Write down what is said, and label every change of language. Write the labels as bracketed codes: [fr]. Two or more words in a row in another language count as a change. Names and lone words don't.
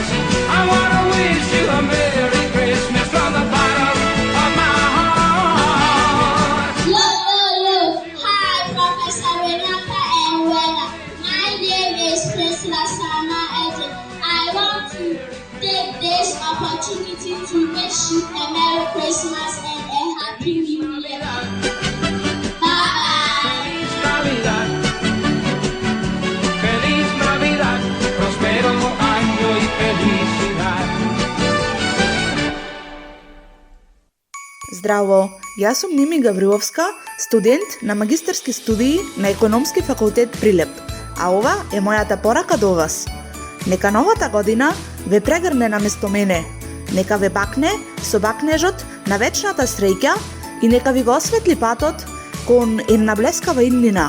[en] I wanna wish you a Merry Christmas from the bottom of my heart. Look, hi, Professor Renata and Wella. My name is Chris Lasana Eden. I want to take this opportunity to wish you a Merry Christmas and a Happy New Year. [es] Feliz Navidad. Feliz Navidad. Prospero año y felicidad. [mk] Здраво, јас сум Ними Гавриловска, студент на магистарски студии на Економски факултет Прилеп, а ова е мојата порака до вас. Нека новата година ве прегрне наместо мене, нека ве бакне со бакнежот на вечната среќа и нека ви го осветли патот кон една блескава иднина.